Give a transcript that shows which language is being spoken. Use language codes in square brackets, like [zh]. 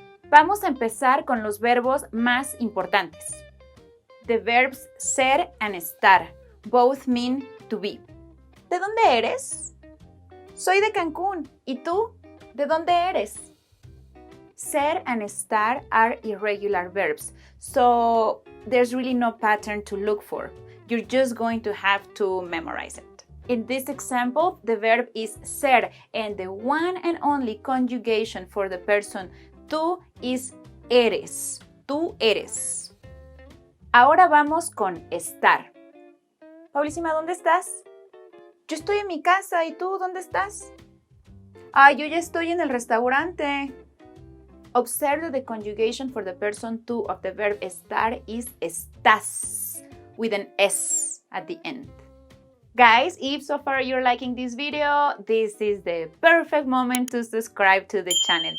[es] Vamos a empezar con los verbos más importantes. [en] The verbs ser and estar both mean to be. [es] ¿De dónde eres? Soy de Cancún. ¿Y tú? ¿De dónde eres? [en] Ser and estar are irregular verbs, so there's really no pattern to look for. You're just going to have to memorize it. In this example, the verb is ser, and the one and only conjugation for the person tú is eres. [es] Tú eres. Ahora vamos con estar. Paulísima, ¿dónde estás? Yo estoy en mi casa, ¿y tú dónde estás? Yo ya estoy en el restaurante. [en] Observe that the conjugation for the person tú of the verb estar is estás, with an S at the end. Guys, if so far you're liking this video, this is the perfect moment to subscribe to the channel.